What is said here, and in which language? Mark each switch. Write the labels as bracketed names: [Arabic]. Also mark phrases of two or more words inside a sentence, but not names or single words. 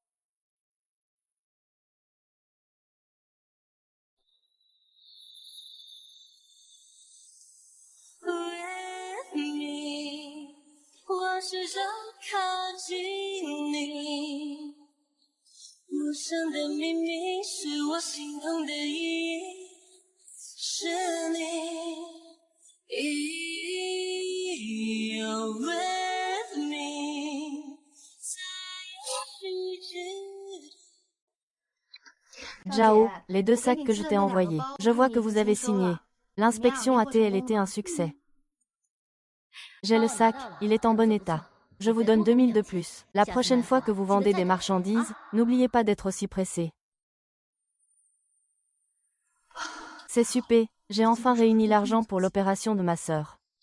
[English] With me， [Chinese] 我试着靠近你，陌生的秘密是我心痛的意义，是你。 [English] You're with me， [Chinese] 在一起。 [French] Zhao, les 2 sacs que je t'ai envoyés. Je vois que vous avez signé. L'inspection a été un succès. J'ai le sac, il est en bon état. Je vous donne 2000 de plus. La prochaine fois que vous vendez des marchandises, n'oubliez pas d'être aussi pressé. C'est super, j'ai enfin réuni l'argent pour l'opération de ma sœur.